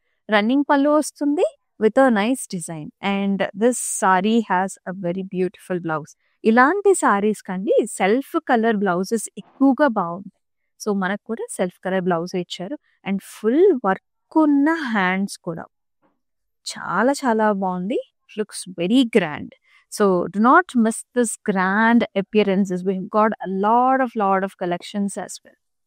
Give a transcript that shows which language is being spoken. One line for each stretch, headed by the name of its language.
English: Running pallu
Telugu: vastundi
English: with a nice design. And this saree has a very beautiful blouse.
Telugu: ఇలాంటి సారీస్ కండి self colour blouses ఎక్కువగా బాగుంటాయి. So, మనకు కూడా self colour blouse ఇచ్చారు. And full work ఉన్న hands కూడా చాలా చాలా బాగుంది.
English: Looks very grand. So, do not miss this grand appearances. We've got a lot of collections as well.